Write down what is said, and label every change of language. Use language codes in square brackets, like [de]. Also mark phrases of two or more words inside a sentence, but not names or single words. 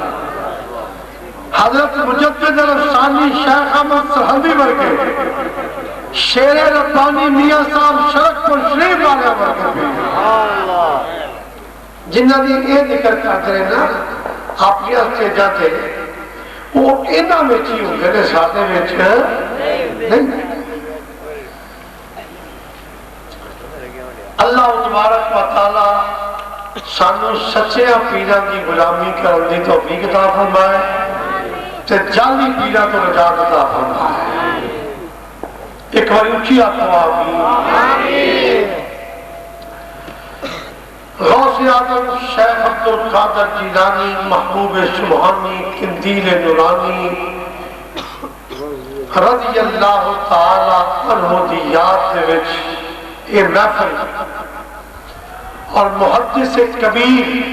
[pa] حضرت مجدد الافسانی شیخ احمد سرہندی ورگے، شیر ربانی میاں صاحب شرک پور شریف والے ورگے، جنہ دی یہ ذکر کرتے ہیں نا اپنی اسٹیجاں تے وہ انہاں وچ ہی ہوندے نے، ساڈے وچ نہیں۔ اللہ تبارک و تعالی سانوں سچیاں پیراں دی غلامی کرن دی توفیق عطا فرمائے تے جعلی پیراں تو نجات عطا فرمائے۔ ایک بار اونچی آخو آمین۔ غوث اعظم شیخ عبدالقادر جیلانی محبوب سبحانی قندیل نورانی [ar] رضی اللہ تعالی عنہ [pa] دی یاد دے وچ یہ محفل اور محدث کبیر